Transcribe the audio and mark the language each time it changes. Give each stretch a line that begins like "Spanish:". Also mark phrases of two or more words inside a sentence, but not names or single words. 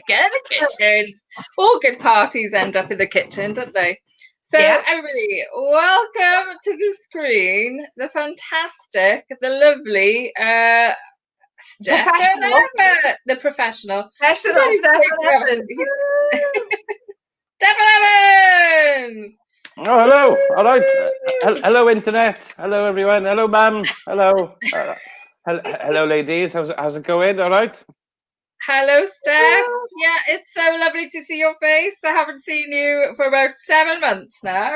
English: Get in the kitchen. All good parties end up in the kitchen, don't they? So, Yeah. everybody, welcome to the screen the fantastic, the lovely Steffan Professional. Abbott, the professional. We Professional don't need to take Steffan for us. Evans. Steffan Evans! Oh, hello. All right. Hello, internet. Hello, everyone. Hello, ma'am. Hello. Hello, ladies. How's it going? All right. Hello, Steph. Yeah, it's so lovely to see your face. I haven't seen you for about 7 months now.